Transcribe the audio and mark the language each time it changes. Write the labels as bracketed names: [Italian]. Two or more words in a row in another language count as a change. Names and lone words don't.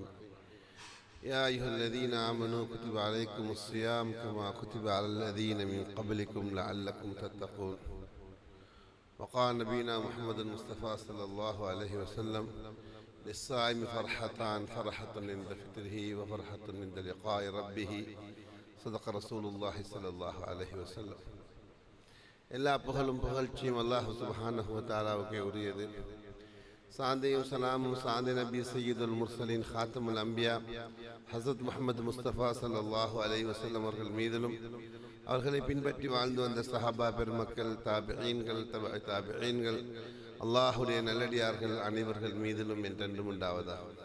[Arabic] يا أيها الذين آمنوا كتب عليكم الصيام كما كتب على الذين من قبلكم لعلكم تتقون. وقال نبينا محمد المصطفى صلى الله عليه وسلم: للصائم فرحتان، فرحة عند فطره وفرحة عند لقاء ربه. صدق رسول الله صلى الله عليه وسلم. [Tamil] எல்லா புகழும் புகழ்ச்சியும் [Arabic] الله سبحانه وتعالى [Tamil] உரியது. சாந்தியும் சலாமும் சாந்தி நபி [Arabic] سيد المرسلين خاتم الأنبياء [Tamil] ஹஸரத் முஹம்மது முஸ்தபா [Arabic] صلى الله عليه وسلم [Tamil] அவர்கள் மீதிலும் அவர்களை பின்பற்றி வாழ்ந்து வந்த சஹாபா பெருமக்கள், தாபிஈன்கள், தாபிஈன்கள், அல்லாஹுடைய நல்லடியார்கள் அனைவர்கள் மீதிலும் என்றென்றும் உண்டாவதாக.